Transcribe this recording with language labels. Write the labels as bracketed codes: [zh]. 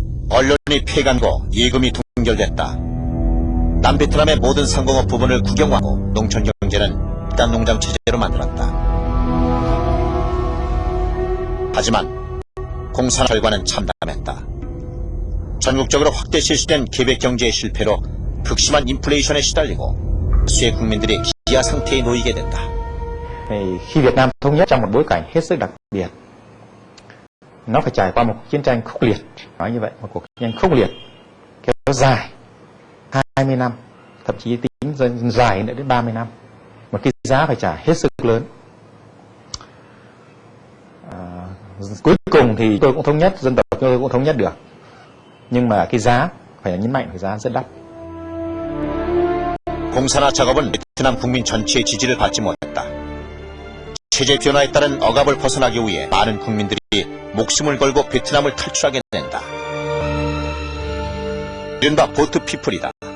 [ko] 언론이 폐간고 예금이 동결됐다. 남베트남의 모든 상공업 부분을 국영화하고 농촌 경제는 집단 농장 체제로 만들었다. 하지만 공산화 결과는 참담했다. 전국적으로 확대 실시된 계획 경제의 실패로 극심한 인플레이션에 시달리고 수의 국민들이 기아 상태에 놓이게 된다. [vi] Khi Việt Nam thống nhất trong một bối cảnh hết sức đặc biệt, nó phải trải qua một chiến tranh khốc liệt, nói như vậy, một cuộc chiến tranh khốc liệt kéo dài 20 năm, thậm chí tính dài nữa đến 30 năm, một cái giá phải trả hết sức lớn. Cuối cùng thì tôi cũng thống nhất, dân tộc tôi cũng thống nhất được, nhưng mà cái giá phải là nhấn mạnh, cái giá rất đắt. [ko] 공산화 작업은 베트남 국민 전체의 지지를 받지 못했다. 체제 변화에 따른 억압을 벗어나기 위해 많은 국민들이 목숨을 걸고 베트남을 탈출하게 된다. 이른바 보트 피플이다.